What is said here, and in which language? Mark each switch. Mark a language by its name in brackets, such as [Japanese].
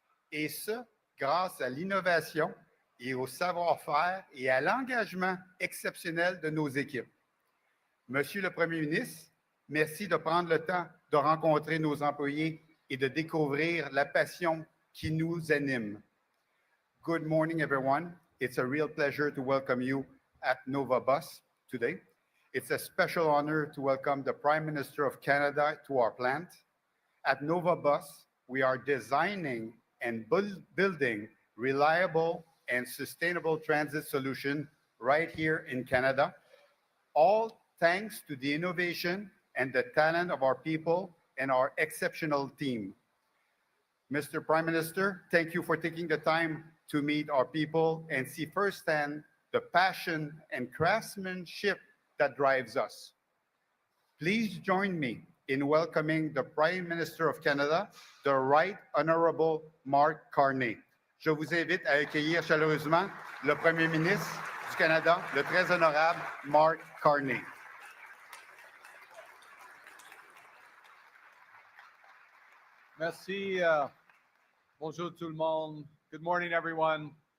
[French] Et ce, grâce à l'innovation et au savoir-faire et à l'engagement exceptionnel de nos équipes. Monsieur le Premier ministre, merci de prendre le temps de rencontrer nos employés et de découvrir la passion qui nous anime. [English] Good morning, everyone. It's a real pleasure to welcome you at Nova Bus today. It's a special honor to welcome the Prime Minister of Canada to our plant. At Nova Bus, we are designing and building reliable and sustainable transit solution right here in Canada, all thanks to the innovation and the talent of our people and our exceptional team. Mr. Prime Minister, thank you for taking the time to meet our people and see firsthand the passion and craftsmanship that drives us. Please join me in welcoming the Prime Minister of Canada, the Right Honorable Mark Carney. [French] Je vous invite à accueillir chaleureusement le Premier ministre du Canada, le très honorable Mark Carney. Merci. Bonjour tout le monde. [English] Good morning, everyone.